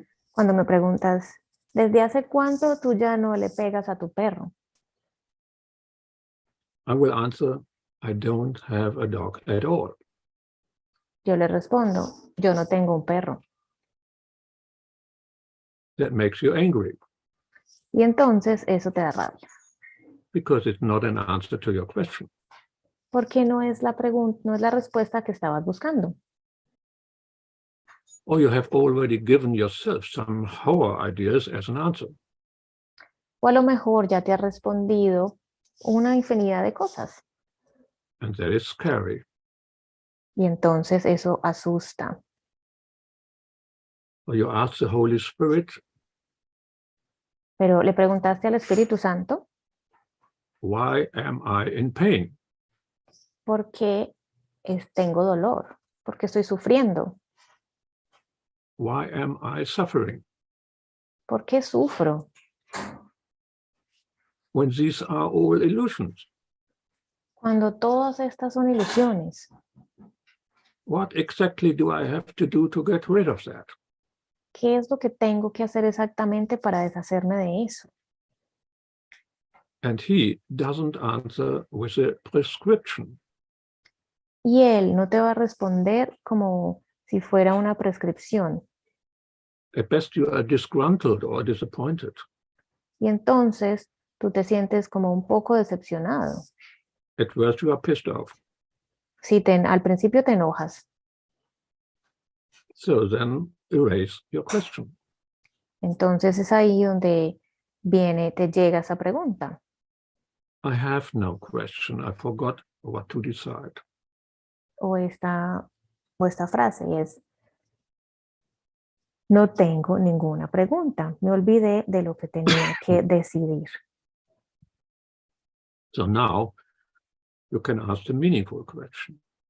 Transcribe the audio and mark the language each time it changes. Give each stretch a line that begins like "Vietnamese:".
Spanish: Cuando me preguntas, ¿desde hace cuánto tú ya no le pegas a tu perro?
English: I will answer, I don't have a dog at all.
Spanish: Yo le respondo, yo no tengo un perro.
English: That makes you angry
Spanish: Y entonces eso te da rabia.
English: because it's not an answer to your question.
Spanish: Porque no es la pregunta, no es la respuesta que estabas buscando.
English: Or you have already given yourself some horror ideas as an answer.
Spanish: O a lo mejor ya te has respondido una infinidad de cosas.
English: And that is scary.
Spanish: Y entonces eso asusta.
English: Or you ask the Holy Spirit,
Spanish: Pero le preguntaste al Espíritu Santo,
English: why am I in pain?
Spanish: ¿por qué tengo dolor? ¿Por qué estoy sufriendo?
English: Why am I suffering?
Spanish: ¿Por qué sufro?
English: When these are all illusions.
Spanish: Cuando todas estas son ilusiones,
English: What exactly do I have to do to get rid of that?
Spanish: ¿qué es lo que tengo que hacer exactamente para deshacerme de eso?
English: And he doesn't answer with a prescription.
Spanish: Y él no te va a responder como si fuera una prescripción.
English: At best, you are disgruntled or disappointed.
Spanish: Y entonces tú te sientes como un poco decepcionado.
English: At worst, you are pissed off.
Spanish: Si al principio te enojas,
English: So then erase your question.
Spanish: entonces es ahí donde te llega esa pregunta.
English: I have no question. I forgot what to decide.
Spanish: O esta frase es, no tengo ninguna pregunta. Me olvidé de lo que tenía que decidir.
English: So now you can ask the meaningful question.